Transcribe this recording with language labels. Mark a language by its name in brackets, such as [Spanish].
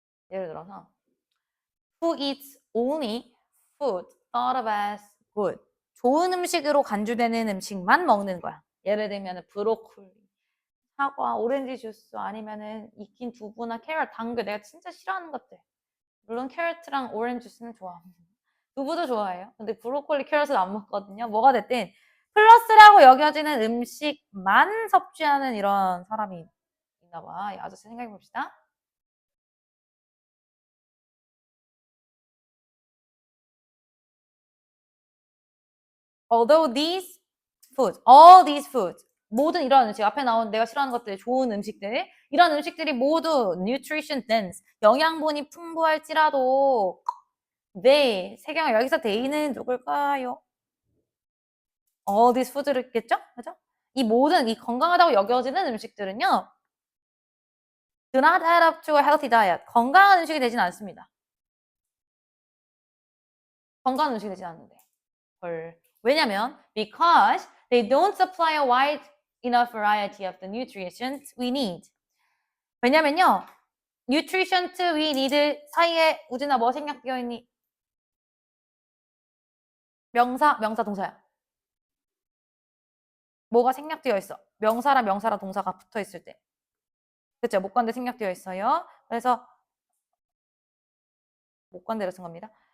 [Korean] 예를 들어서 [English] Who eats only food thought of as good? [Korean] 좋은 음식으로 간주되는 음식만 먹는 거야. 예를 들면 브로콜리, 사과, 오렌지 주스 아니면은 익힌 두부나 캐럿, 당근 내가 진짜 싫어하는 것들. 물론 캐럿이랑 오렌지 주스는 좋아. 두부도 좋아해요. 근데 브로콜리, 캐럿은 안 먹거든요. 뭐가 됐든 플러스라고 여겨지는 음식만 섭취하는 이런 사람이 있나 봐. 이 아저씨 생각해 봅시다. [English] Although these foods, all these foods, [Korean] 모든 이런 음식, 앞에 나온 내가 싫어하는 것들, 좋은 음식들, 이런 음식들이 모두 [English] nutrition dense, [Korean] 영양분이 풍부할지라도 they, 세경아 여기서 they는 누굴까요? [English] all these foods겠죠? [Korean] 그죠? 이 모든 이 건강하다고 여겨지는 음식들은요, [English] do not add up to a healthy diet. [Korean] 건강한 음식이 되진 않습니다. 건강한 음식이 되진 않는데. 헐. 왜냐면 [English] because they don't supply a wide enough variety of the nutrients we need. [Korean] 왜냐면요. [English] nutrient we need [Korean] 사이에 우진아 뭐 생략되어 있니? 명사, 동사야. 뭐가 생략되어 있어? 명사랑 동사가 붙어 있을 때. 그쵸? 목관대 생략되어 있어요. 그래서 목관대로 쓴 겁니다.